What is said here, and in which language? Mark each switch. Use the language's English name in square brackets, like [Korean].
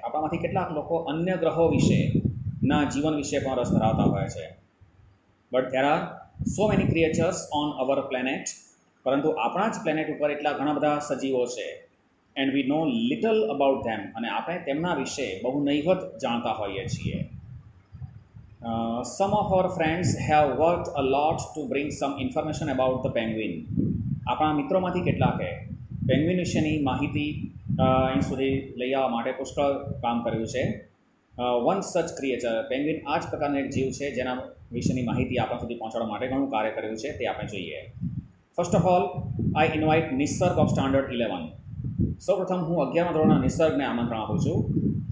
[Gujarati] આપણામાંથી કેટલાક લોકો અન્ય ગ્રહો વિશેના જીવન વિશે પણ રસ ધરાવતા હોય છે. [English] But there are so many creatures on our planet. [Gujarati] પરંતુ આપણા જ પ્લેનેટ ઉપર એટલા ઘણા બધા સજીવો છે. [English] And we know little about them. [Gujarati] અને આપણે તેમના વિશે બહુ નહિવત જાણતા હોઈએ છીએ. [English] Some of our friends have worked a lot to bring some information about the penguin. [Gujarati] આપણા મિત્રોમાંથી કેટલાકે પેંગ્વિન વિશેની માહિતી અહીં સુધી લઈ આવવા માટે પુષ્કળ કામ કર્યું છે. [English] One such creature. [Gujarati] પેંગ્વિન આ જ પ્રકારનો એક જીવ છે જેના વિશેની માહિતી આપણા સુધી પહોંચાડવા માટે ઘણું કાર્ય કર્યું છે. તે આપણે જોઈએ. [English] First of all I invite Nisarg of standard 11. [Gujarati] સૌપ્રથમ હું 11મા ધોરણના નિસર્ગને આમંત્રણ આપું છું.